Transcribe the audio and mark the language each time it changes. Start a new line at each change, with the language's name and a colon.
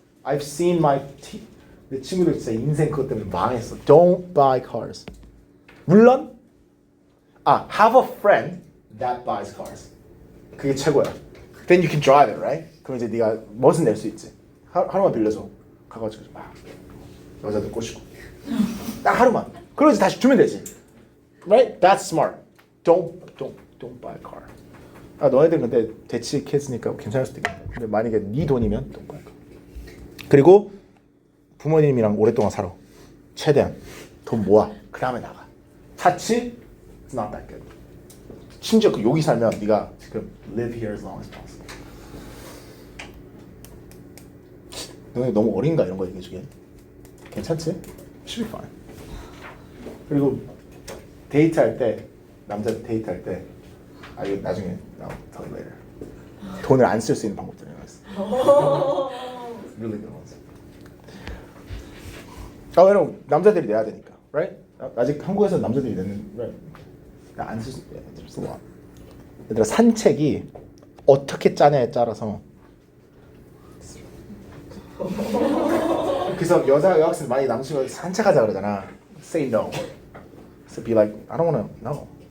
English: I've seen
Korean: 내 친구들 진짜 인생 그것 때문에 망했어.
English: Don't buy cars.
Korean: 물론
English: have a friend that buys cars.
Korean: 그게 최고야.
English: Then you can drive it, right?
Korean: 그럼 이제 네가 멋은 낼 수 있지. 하루만 빌려줘. 가가지고 막 여자들 꼬시고. 딱 하루만. 그리고 이제 다시 주면 되지.
English: Right? That's smart. Don't buy a car.
Korean: 너희들 근데 대치 키즈니까 괜찮을 수도 있겠다. 근데 만약에 네 돈이면
English: don't buy a car.
Korean: 그리고 부모님이랑 오랫동안 살아. 최대한 돈 모아. 그 다음에 나가. 자취?
English: It's not that good.
Korean: 심지어 여기 살면 네가 지금
English: live here as long as possible.
Korean: 너네 너무 어린가 이런 거 얘기해주게. 괜찮지?
English: Should be fine.
Korean: 그리고 데이트할 때 남자 데이트할 때 이거 나중에
English: I'll tell you later.
Korean: 돈을 안 쓸 수 있는 방법들이 있어.
English: Really good ones.
Korean: 왜냐면 남자들이 내야 되니까, right? 아직 한국에서 남자들이 내는, right? 안 쓸 수,
English: there's a lot.
Korean: 얘들아 산책이 어떻게 짜냐에 따라서. 그래서 여학생 많이 남친과 산책하자 그러잖아.
English: Say no. So be like, I don't wanna, no.